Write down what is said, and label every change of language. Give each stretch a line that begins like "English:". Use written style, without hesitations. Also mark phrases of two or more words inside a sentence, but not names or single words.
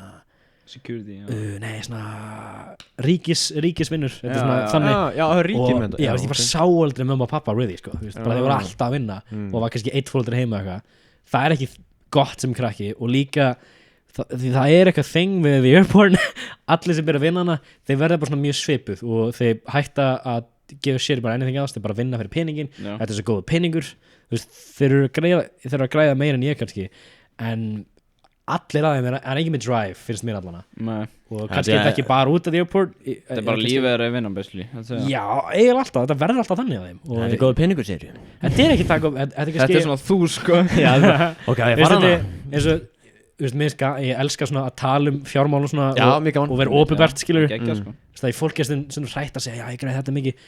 Icelandic: security, nei, svona ríkisvinnur, þetta er svona þannig. Já, það er ríkið með þetta. Já, ég bara sá aldrei mamma og pappa really, sko, þú veist, bara þeir voru alltaf að vinna og var kannski 1 fóreldri heima eitthvað. Það er ekki gott sem krakki og líka því það er eitthvað þing við
English: the airport
Icelandic: allir sem byrja að vinna hana, þeir verða bara svona mjög svipuð og þeir hætta að gefa sér bara
English: anything else,
Icelandic: þeir bara vinna fyrir peningin. Þetta er svo góð peningur, þú veist, þeir eru að græða meira en ég kannski, en allir aðeins er ekki með drive, finnst mér allana. Nei. Og kannski er þetta ekki bara út af
English: the airport.
Icelandic: Þetta er bara lífið að vinna, basically. Já, eiginlega alltaf, þetta verður alltaf þannig að þeim. Þetta er góð peningur, segir ég. Þetta er ekki það góð, þetta er svona þú, sko. Já, ok, ég fara hana. Eins og, þú veist, ég elska svona að tala um fjármál og svona og vera opinbert, skilur. Það er fólk sem hrætt að segja, já, ég græði þetta mikið.